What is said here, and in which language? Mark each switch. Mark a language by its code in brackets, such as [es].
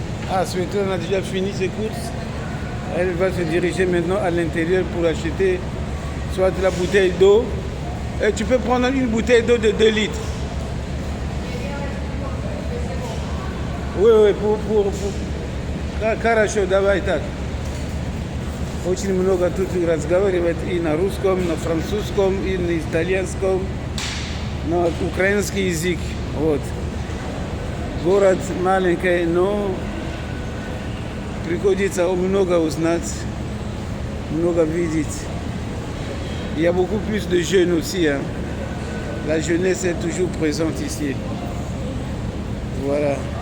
[fr] Ah, Sweta, on a déjà fini ses courses. Elle va se diriger maintenant à l'intérieur pour acheter soit de la bouteille d'eau. Et tu peux prendre une bouteille d'eau de 2 litres. Oui, pour [ru] Karasho Davaitak. Очень много тут разговаривает и на русском, на французском, и на итальянском, на украинский язык. Вот. Город маленький, но приходится много узнать, много видеть. [fr] Il y a beaucoup plus de jeunes aussi. Hein. La jeunesse est toujours présente ici. Voilà.